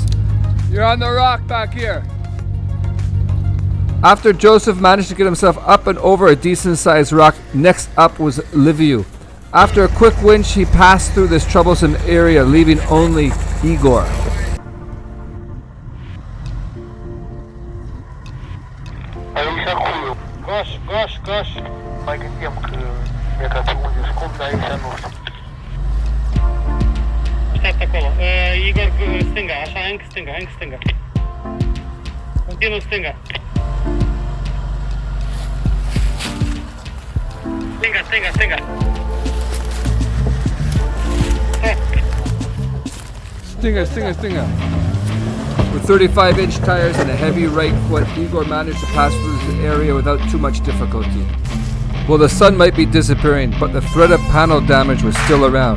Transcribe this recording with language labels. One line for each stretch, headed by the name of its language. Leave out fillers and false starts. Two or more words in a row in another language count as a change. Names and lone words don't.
English: You're on the rock back here. After Joseph managed to get himself up and over a decent sized rock, next up was Liviu. After a quick winch, he passed through this troublesome area, leaving only Igor. Gosh.
Romanian: Mai gândeam că e ca pe unde scump, dar aici nu știu. Așteaptă acolo. Igor, stânga, așa, încă stânga. Continuu stânga. Stânga. Stinger.
English: With 35-inch tires and a heavy right foot, Igor managed to pass through this area without too much difficulty. Well, the sun might be disappearing, but the threat of panel damage was still around.